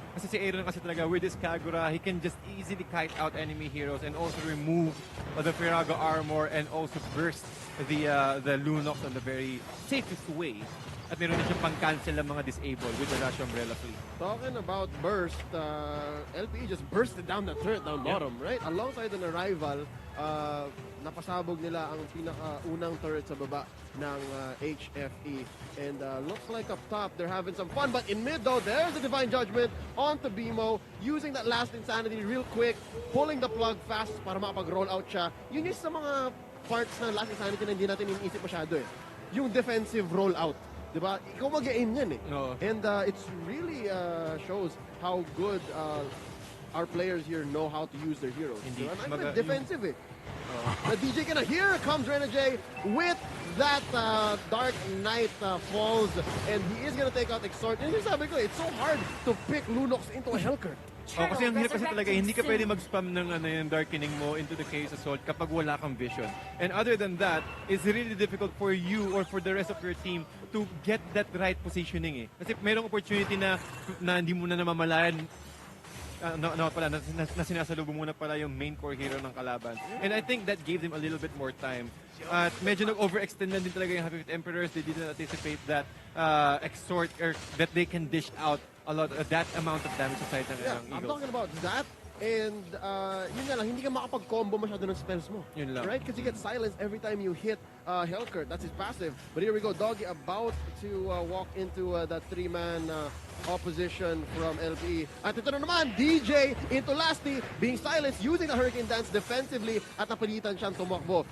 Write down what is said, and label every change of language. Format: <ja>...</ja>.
<tl>Kasi si Aaron kasi talaga</tl> <en>with his Kagura, he can just easily kite out enemy heroes and also remove the Firaga armor and also burst the Lunox on the very safest way.</en> <tl>At meron na siyang pang-cancel ng mga disable with the Rush Umbrella Fleet.</tl> <en>Talking about burst, LPE just bursted down the turret down bottom, right? Alongside an arrival,</en> <tl>napasabog nila ang pinaka-unang turret sa baba ng HFE.</tl> <en>And looks like up top, they're having some fun. But in mid though, there's a Divine Judgment onto BMO, using that last insanity real quick, pulling the plug fast</en> <tl>para makapag-roll out siya. Yun yung sa mga parts ng last insanity na hindi natin iniisip masyado eh. Yung defensive rollout. Diba? Ikaw mag-aim yan eh.</tl> <en>No. And it's really shows how good our players here know how to use their heroes. Indeed.</en> <tl>Diba? And defensive eh.</tl> <en>The DJ Kana, here comes Renajay with that Dark Knight falls, and he is gonna take out Exort. And</en> <tl>yung sabi ko,</tl> <en>it's so hard to pick Lunox into a Hellcurt.</en> <tl>Kasi ang hirap kasi talaga, hindi ka pwede mag-spam ng yung darkening mo into the Chaos Assault kapag wala kang vision.</tl> <en>And other than that, it's really difficult for you or for the rest of your team to get that right positioning eh.</en> <tl>Kasi mayroong opportunity na hindi mo na namamalayan na sinasalubong mo na pala yung main core hero ng kalaban.</tl> <en>And I think that gave them a little bit more time.</en> <tl>At medyo nag-overextend na din talaga yung Happy Feet Emperors.</tl> <en>They didn't anticipate that Exort or that they can dish out a lot that amount of damage aside ng Yeah, I'm Eagles. talking about that.</en> <tl>And yun nga lang, hindi ka makapag-combo masyado ng spells mo. Yun lang.</tl> <en>Right? Because you get silenced every time you hit Hellcurt. That's his passive. But here we go. Doggy about to walk into that three-man opposition from LPE.</en> <tl>At ito na naman,</tl> <en>DJ into Lasty, being silenced using the Hurricane Dance defensively</en> <tl>at napilitan siyang tumakbo.</tl>